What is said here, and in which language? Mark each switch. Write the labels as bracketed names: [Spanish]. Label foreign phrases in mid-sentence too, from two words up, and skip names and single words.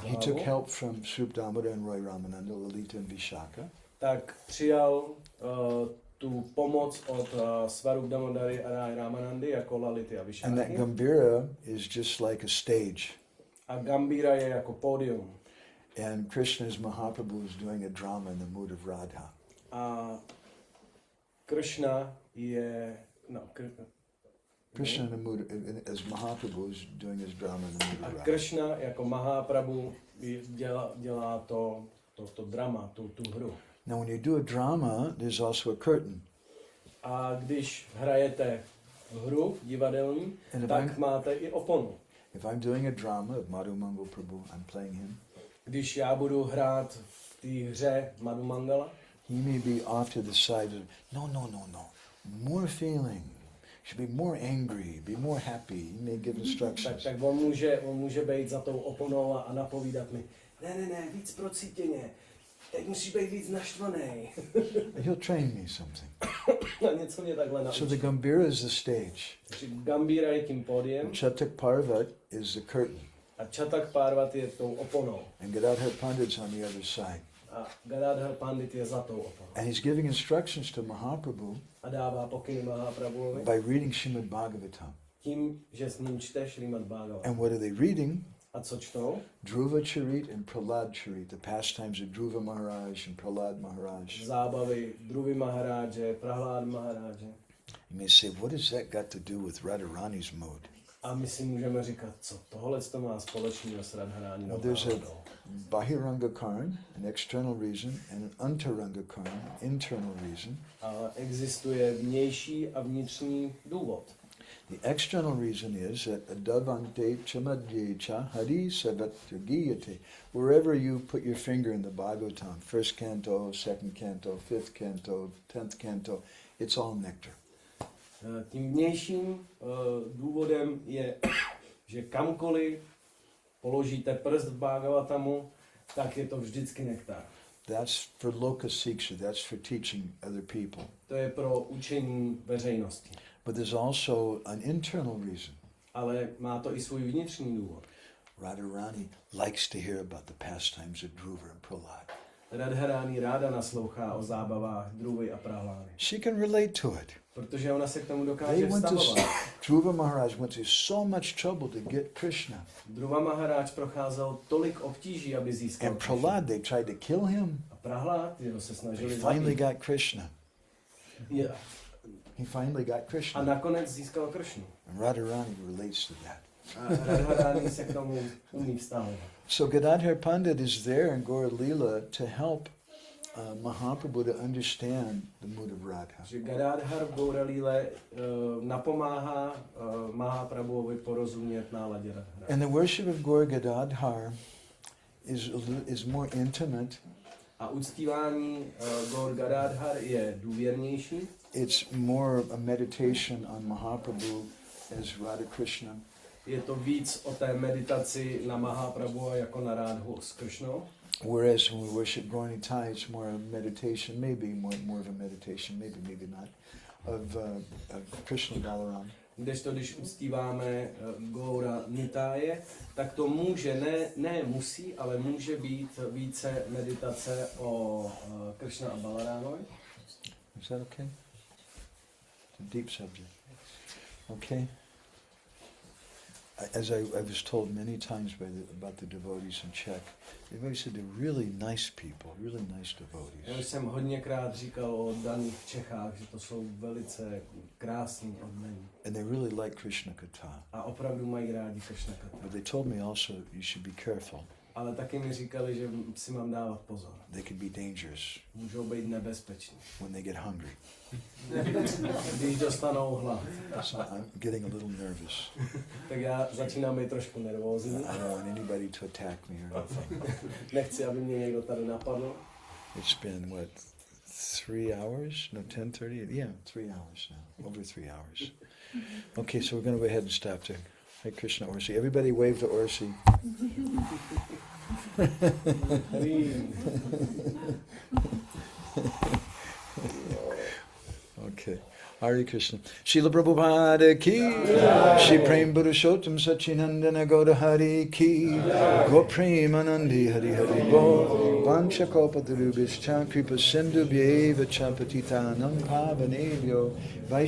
[English] He took [Czech] hlavu, [English] help from Srup Damodar and Roy Ramananda, Lalita and Vishaka. [Czech] tak přijal tu pomoc od Svarup Damodary a Ráj Ramanandy jako Lality a [English] And that [Czech] Vishaky. [English] Gambhira is just like a stage. [Czech] A Gambhira je jako pódium. [English] And Krishna's Mahaprabhu is doing a drama in the mood of Radha. [Czech] A Krishna je... No, [English] Krishna in the mood, as Mahaprabhu is doing his drama in the mood [Czech] a [English] of Radha. [Czech] Krishna jako Mahaprabhu dělá to drama, tu hru. [English] Now when you do a drama, there's also a curtain. [Czech] A když hrajete hru divadelní, [English] And if [Czech] tak [English] I'm, [Czech] máte i oponu. [English] if I'm doing a drama of Madhu Mangal Prabhu, I'm playing him. [Czech] Když já budu hrát v té hře Madhu Mangala, [English] He may be off to the side. No. More feeling. Should be more angry. Be more happy. He may give instructions. [Czech] tak on může být za tou oponou a napovídat mi, ne, víc procítěně, teď musíš být víc naštvaný. [English] He'll train me something. [Czech] A něco mě takhle [English] So the [Czech] naučí. [English] Gambhira is the stage. [Czech] Takže Gambhira je tím pódiem [English] Chatak Parvat is the curtain. [Czech] a Chatak Parvati je tou oponou. [English] And Gadadhar Pandit's on the other side. [Czech] A Gadadhar Pandit je za tou oponou. [English] And he's giving instructions to Mahaprabhu [Czech] A dává pokyny Mahaprabhuovi [English] by reading Srimad Bhagavatam. [Czech] tím, že s ním čte Šrímad Bhagavatam. [English] And what are they reading? [Czech] A co čtou? [English] Dhruva Charit and Prahlad Charit, the pastimes of Dhruva Maharaj and Prahlad Maharaj. [Czech] Zábavy Dhruvi Maharáže, Prahlad Maharáže. [English] You may say, what has that got to do with Radharani's mood? [Czech] A my si můžeme říkat, co tohle to má společného s Radharáninou [English] Well, there's a [Czech] náladou. [Sanskrit] बहिरङ्ग कारण, [English] an external reason, and an [Sanskrit] अन्तरङ्ग कारण, [English] an internal reason. [Czech] Ale existuje vnější a vnitřní důvod. [English] The external reason is that [Sanskrit] आदावन्ते चमध्येच हरि सवतगीयते. [English] Wherever you put your finger in the Bhagavatam, first canto, second canto, fifth canto, 10th canto, it's all nectar. [Czech] Tím vnějším důvodem je, že kamkoliv položíte prst v Bhagavatamu, tak je to vždycky nektar. [English] That's for [Sanskrit] लोक शिक्षा, [English] that's for teaching other people. [Czech] To je pro učení veřejnosti. [English] But there's also an internal reason. [Czech] Ale má to i svůj vnitřní důvod. [English] Radharani likes to hear about the pastimes of Dhruva and Prahlad. [Czech] Radharani ráda naslouchá o zábavách Dhruvy a Prahlády. [English] She can relate to it. [Czech] Protože ona se k tomu [English] They [Czech] dokáže [English] went to [Czech] vztahovat. [English] Dhruva Maharaj went through so much trouble to get Krishna. [Czech] Dhruva Maharáč procházel tolik obtíží, aby získal [English] And [Czech] Krishnu. [English] Prahlad, they tried to kill him. [Czech] A Prahlád, jeho se [English] They [Czech] snažili [English] finally [Czech] zabít. [English] got Krishna. He finally got [Czech] A [English] Krishna. [Czech] nakonec získal Krishnu. [English] And Radharani relates to that. [Czech] A Radharani se k tomu umí vztahovat. [English] So Gadadhar Pandit is there in Gaura Leela to help Mahaprabhu to understand the mood of Radha. [Czech] Že Gadadhar v Gaura Líle napomáhá Mahaprabhuovi porozumět náladě Radharani. [English] And the worship of Gaura Gadadhar is more intimate. [Czech] A uctívání Gaur Gadadhar je důvěrnější. [English] It's more a meditation on Mahaprabhu as Radha Krishna. [Czech] Je to víc o té meditaci na Mahaprabhu jako na Rádhu s Kršnou. [English] Whereas when we worship Gaura, it's more a meditation, maybe more of a meditation, maybe not, of Krishna Balaram. [Czech] Když uctíváme Gaura Nitáje, tak to může, ne musí, ale může být více meditace o Kršna a Balarámovi. [English] Is that okay? It's a deep subject. Okay. As I was told many times about the devotees in Czech, everybody said they're really nice people, really nice devotees. [Czech] Já už jsem hodněkrát říkal o daných v Čechách, že to jsou velice krásní odmení. [English] And they really like Krishna katha. [Czech] A opravdu mají rádi Kršna katha. [English] But they told me also you should be careful. [Czech] Ale taky mi říkali, že si mám dávat pozor. [English] They could be dangerous [Czech] Můžou být nebezpeční. [English] when they get hungry. [Czech] Když dostanou hlad. [English] So I'm getting a little nervous. [Czech] Tak já začínám být trošku nervózní. [English] I don't want anybody to attack me or anything. [Czech] Nechci, aby mě někdo tady napadl. [English] It's been, what, 3 hours? No, 10:30? Yeah, 3 hours now. Over 3 hours. Okay, so we're going to go ahead and stop there. Hare Krishna, Orsi. Everybody wave to Orsi. Okay. Hare Krishna. [Sanskrit] श्रील प्रभुपाद की, श्री प्रेम पुरुषोत्तम सचिनन्दन गौर हरि की, गो प्रेमानन्दी हरि हरि बो, वाञ्छा कल्पतरुभिश्च कृपा सिन्धु व्येव चपतितानाम् पावनेभ्यो, वैश्य